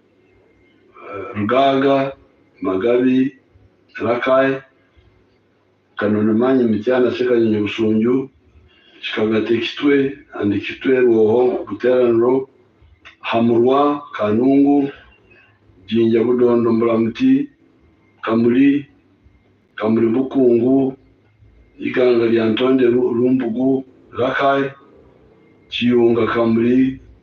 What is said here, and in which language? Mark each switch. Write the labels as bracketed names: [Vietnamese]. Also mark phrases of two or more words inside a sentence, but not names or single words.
[English] Rugaga, Magabi, Rakai, Kanonemanyi, Mityana, Sekanyanya, Busunju, Chikagate Kitwe and Kitwe Roho, Buteranro, Hamurwa, Kanungu, Jinja Budondo Mbramuti, Kamuri Bukungu, Iganga Liantonde Rumbugu, Rakai, Chiunga Kamuri,